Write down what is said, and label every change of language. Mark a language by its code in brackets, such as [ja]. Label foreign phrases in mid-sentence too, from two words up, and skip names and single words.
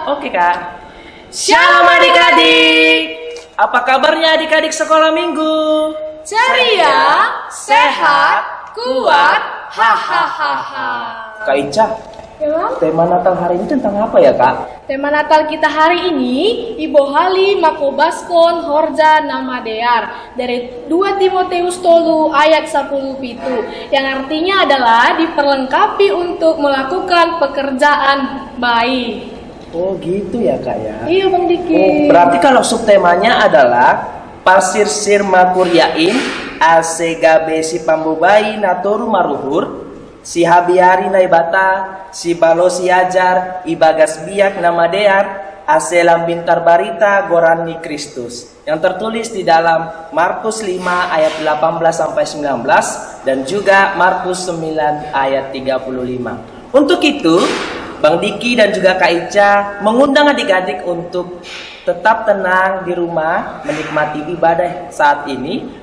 [id] Oke Kak. Shalom adik-adik. Apa kabarnya adik-adik sekolah minggu? Ceria, sehat, kuat, hahaha. Kak Ica, Ya Bang? tema Natal hari ini tentang apa ya Kak? Tema Natal kita hari ini Ibohali Makobaskon Horja Namadear dari 2 Timoteus tolu ayat 10 pitu, yang artinya adalah diperlengkapi untuk melakukan pekerjaan baik. Oh gitu ya Kak ya. Iya Bang Diki. Oh, berarti kalau subtemanya adalah Pasir Sir Makuryain Asegabe si Pambubai Natoru Maruhur si Habiari Naibata, si Balosi Ajar, Ibagas Biak Namadear, Aselam Bintar Barita Gorani Kristus, yang tertulis di dalam Markus 5 ayat 18 sampai 19 dan juga Markus 9 ayat 35. Untuk itu, Bang Diki dan juga Kak Ica mengundang adik-adik untuk tetap tenang di rumah, menikmati ibadah saat ini.